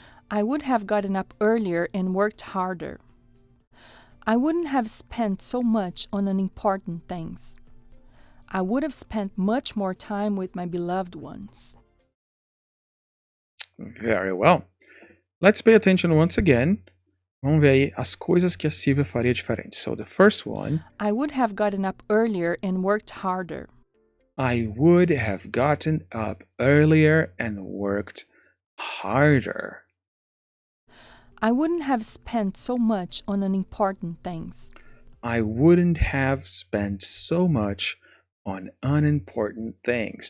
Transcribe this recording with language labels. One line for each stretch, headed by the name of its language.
English: I would have gotten up earlier and worked harder. I wouldn't have spent so much on unimportant things. I would have spent much more time with my beloved ones. Very well. Let's pay attention once again.
Portuguese: Vamos ver aí as coisas que a Sylvia faria diferente.
English: So the first one. I would have gotten up earlier and worked harder. I would have gotten up earlier and worked harder. I wouldn't have spent so much on unimportant things. I wouldn't have spent so much on unimportant things.